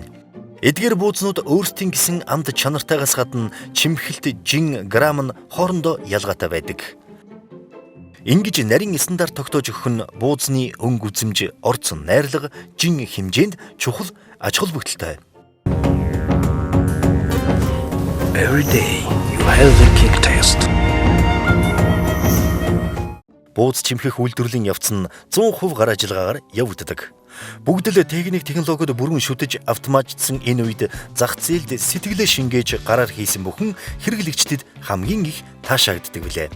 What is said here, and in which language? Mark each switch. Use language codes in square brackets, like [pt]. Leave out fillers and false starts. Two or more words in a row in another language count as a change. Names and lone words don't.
[mn] Эдгээр буузнууд өөрсдийн гэсэн амт чанартайгаас гадна чимхэлт, жин, грамм нь хоорондоо ялгаатай байдаг. Ингэж нарийн стандарт тогтоож өгөх нь буузны өнгө үзэмж, орц найрлага, жин хэмжээнд чухал ач холбогдолтой. [en] Every day you have the kick test. [mn] Бууз чимхэх үйлдвэрлэлийн явц нь 100% гар ажиллагаагаар явагддаг. Бүгд л техник технологид бүрэн шүтэж автоматжсан энэ үед зах зээлд сэтгэлээ шингээж гараар хийсэн бүхэн хэрэглэгчдэд хамгийн их таашаагддаг билээ.